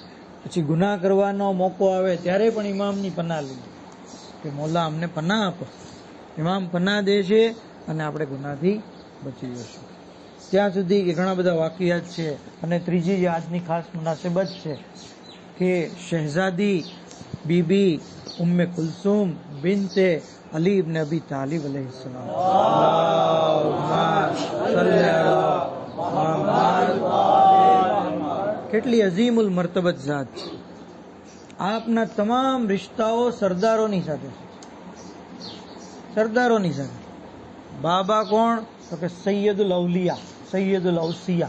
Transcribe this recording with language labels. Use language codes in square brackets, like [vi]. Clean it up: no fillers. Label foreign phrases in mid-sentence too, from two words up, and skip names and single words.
[gu] પછી ગુનાહ કરવાનો મોકો આવે ત્યારે પણ ઇમામની પનાહ લઈએ કે મોલા અમને પનાહ આપો. ઇમામ પનાહ દે છે અને આપણે ગુનાહથી બચી જશું. ત્યાં સુધી કે ઘણા બધા વાકિયાત છે. અને ત્રીજી જે આજની ખાસ મુનાસબત છે કે શહેઝાદી बीबी उम्मे कुलसूम बिनते अली इब्न अबी तालिब अलैहिस्सलाम। કેટલી અઝીમુલ મર્તબત ઝાત છે। આપના તમામ રિશ્તાઓ સરદારોની સાથે, સરદારોની સાથે। બાબા કોણ? તો કે સૈયદુલ અવલિયા, સૈયદુલ અવસિયા।